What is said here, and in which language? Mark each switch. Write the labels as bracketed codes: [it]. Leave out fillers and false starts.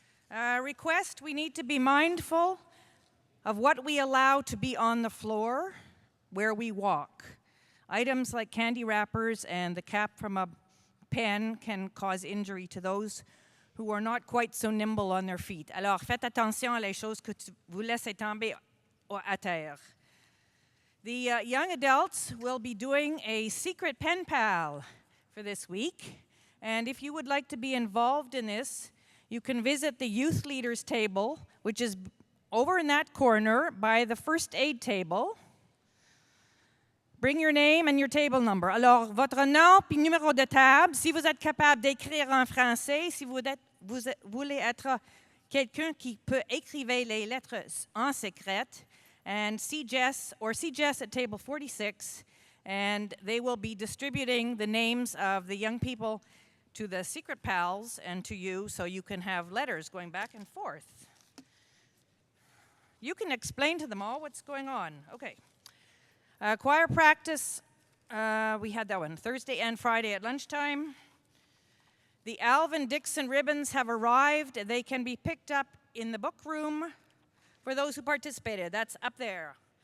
[en] Request, we need to be mindful of what we allow to be on the floor where we walk. Items like candy wrappers and the cap from a pen can cause injury to those who are not quite so nimble on their feet. [fr] Alors, faites attention à les choses que vous laissez tomber à terre. [en] The young adults will be doing a secret pen pal for this week. And if you would like to be involved in this, you can visit the youth leaders table, which is over in that corner by the first aid table. Bring your name and your table number. [fr] Alors, votre nom puis numéro de table, si vous êtes capable d'écrire en français, si vous voulez être quelqu'un qui peut écrire les lettres en secret, [en] and see Jess at table 46, and they will be distributing the names of the young people to the secret pals and to you, so you can have letters going back and forth. You can explain to them all what's going on. Okay. Choir practice, we had that one Thursday and Friday at lunchtime. The Alvin Dixon ribbons have arrived. They can be picked up in the book room for those who participated. That's up there.